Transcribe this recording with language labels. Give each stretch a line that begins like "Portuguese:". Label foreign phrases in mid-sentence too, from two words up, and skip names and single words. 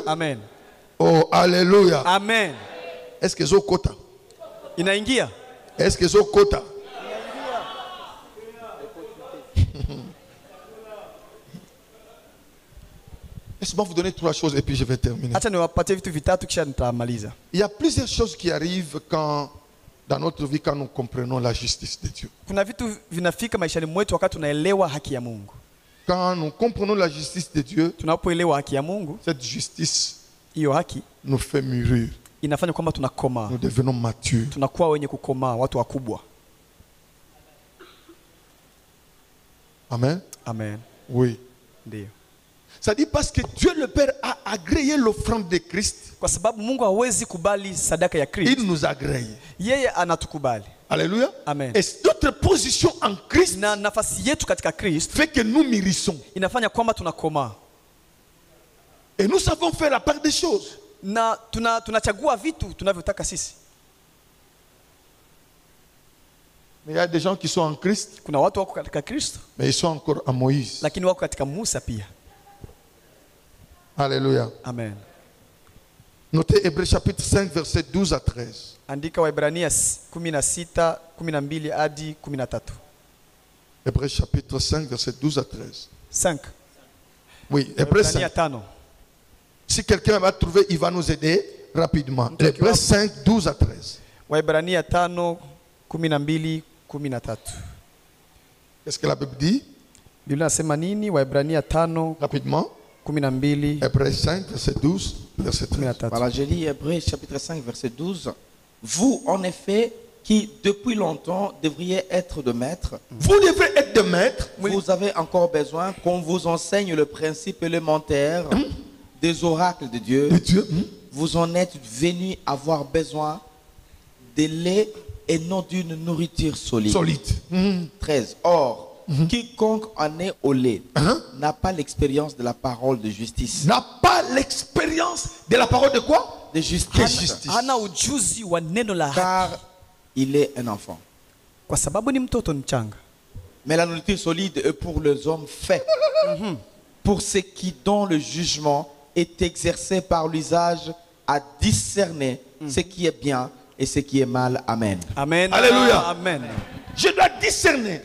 French: Amen. Oh, alléluia. Amen. Est-ce que c'est quota?
Swahili: Inaingia?
French: Est-ce que c'est quota? Laisse-moi vous donner 3 choses et puis je vais terminer.
Swahili: Acha niwapatie vitu vitatu kisha nitamaliza.
French: Il y a plusieurs choses qui arrivent dans notre vie quand nous comprenons la justice de Dieu.
Swahili: Kuna vitu vinafika maishani mwetu wakati tunaelewa haki ya Mungu.
French: Quand nous comprenons la justice de Dieu,
Swahili: Tunapoelewa haki ya Mungu,
French: cette justice
Swahili: hiyo haki
French: nous fait mûrir.
Swahili: inafanya kwamba tunakomaa,
French: Nous devenons matures.
Swahili: tunakuwa wenye kukomaa, watu wakubwa. Amen. Amen.
French: Oui.
Swahili: Ndio.
French: Ça dit parce que Dieu le Père a agréé l'offrande de Christ.
Swahili: Kwa sababu Mungu hawezi kubali sadaka ya Kristo.
French: Il nous agrée.
Swahili: Yeye anatukubali. Alléluia. Amen.
French: Et notre position en Christ
Swahili: Na nafasi yetu katika Kristo
French: fait que nous mûrissons.
Swahili: inafanya kwamba tunakomaa.
French: Et nous savons faire la part des choses.
Swahili: Na tunachagua vitu tunavyotaka sisi.
French: Mais il y a des gens qui sont en Christ,
Swahili: Kuna watu wako katika Kristo
French: mais ils sont encore en Moïse.
Swahili: lakini wako katika Musa pia. Alléluia. Amen.
French: Notez Hébreux chapitre 5, verset 12 à 13.
Swahili: Andika Waebrania 16, 12 hadi 13.
French: Hébreux chapitre 5, verset 12 à 13. 5. Oui, Hébreux
Swahili: Waebrania 5. 5.
French: Si quelqu'un va trouver, il va nous aider rapidement. Hébreux 5, 12 à 13.
Swahili: Waebrania 5, 12, 13.
French: Qu'est-ce que la Bible dit?
Swahili: Biblia inasema nini? Waebrania 5,
French: Rapidement. 12, Hébreux 5, verset 12, verset 13. 13. Voilà, je lis Hébreux chapitre 5, verset 12. Vous, en effet, qui depuis longtemps devriez être de maître, Vous devrez être de maître. vous avez encore besoin qu'on vous enseigne le principe élémentaire des oracles de Dieu. De Dieu. Vous en êtes venus avoir besoin de lait et non d'une nourriture solide. Solide. 13. Or, quiconque en est au lait n'a pas l'expérience de la parole de justice. N'a pas l'expérience de la parole de quoi? De De justice. justice.
Swahili: hana ujuzi wa neno la haki
French: Car il est un enfant.
Swahili: kwa sababu ni mtoto mchanga.
French: Mais la nourriture solide est pour les hommes faits. Pour ceux qui, dont le jugement est exercé par l'usage à discerner ce qui est bien et ce qui est mal. Amen. Amen. Alléluia. Amen. Je dois discerner.